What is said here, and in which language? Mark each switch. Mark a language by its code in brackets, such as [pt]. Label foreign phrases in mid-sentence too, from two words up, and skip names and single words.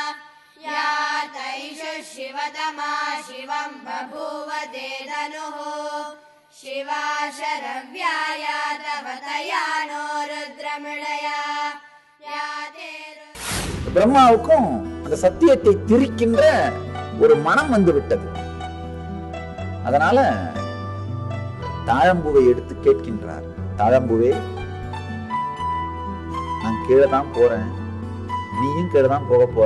[sa] या शिवतमा शिवं बभूव ते धनुः शिवा शरव्याया तव तया नो रुद्रमृडया [ta] பிரம்மாவுக்கும் அந்த சத்தியத்தை திரிக்கின்ற ஒரு மனம் வந்து விட்டது. அதனால தாழம்பூவை எடுத்து கேட்கின்றார். தாழம்பூவே, நான் கீழே தான் போறேன், நீயும் கீழே தான் போக போற.